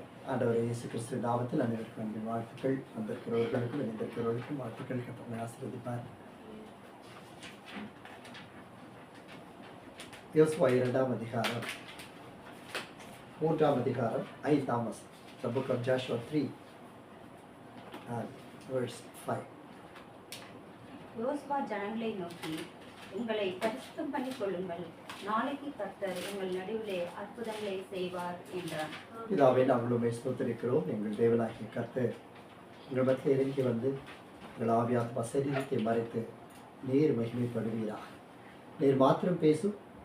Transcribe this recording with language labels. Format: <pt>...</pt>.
<ta>ஆண்டவர் இயேசு கிறிஸ்து நாமத்தில் அனைவருக்கும் அன்பின் வாழ்த்துக்கள். வந்திருக்கிறவர்களுக்கும் இணைந்திருக்கிறவர்களுக்கும் வாழ்த்துக்கள். கர்த்தரை ஆசீர்வதிப்பார். யோசுவா 2ஆம் அதிகாரம் 3ஆம் அதிகாரம் 5ஆம் வசனம்.</ta> <en>The book of Joshua 3 and verse 5.</en> <ta>யோசுவா ஜனங்களை நோக்கி, உங்களை பரிசுத்தம் பண்ணிக் கொள்ளுங்கள், நாளைக்கு கர்த்தர் உங்கள் நடுவிலே அற்புதங்களை செய்வார் என்றார். இதாவே நாங்களும் ஸ்தோத்திரிக்கிறோம். எங்கள் தேவனாகிய கர்த்தர் உங்கள் மத்தியில் இறங்கி வந்து உங்கள் ஆவியாத்மா சரீரத்தை மறைத்து நீர் மகிமைப்படுவீராக. நீர் மாத்திரம் பேசும்.</ta>